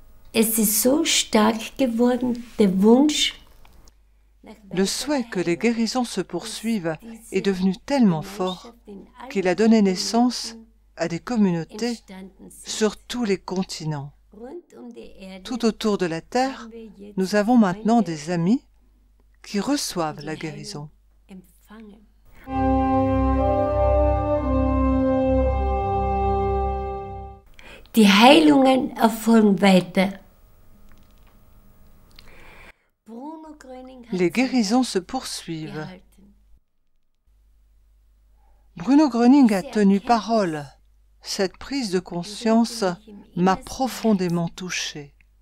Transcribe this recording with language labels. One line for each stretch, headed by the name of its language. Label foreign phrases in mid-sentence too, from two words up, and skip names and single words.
German: Es ist so stark geworden, der Wunsch,
French: Le souhait que les guérisons se poursuivent est devenu tellement fort qu'il a donné naissance à des communautés sur tous les continents. Tout autour de la Terre, nous avons maintenant des amis qui reçoivent la guérison.
German: Die Heilungen erfolgen weiter.
French: Les guérisons se poursuivent. Bruno Gröning a tenu parole. Cette prise de conscience m'a profondément touchée.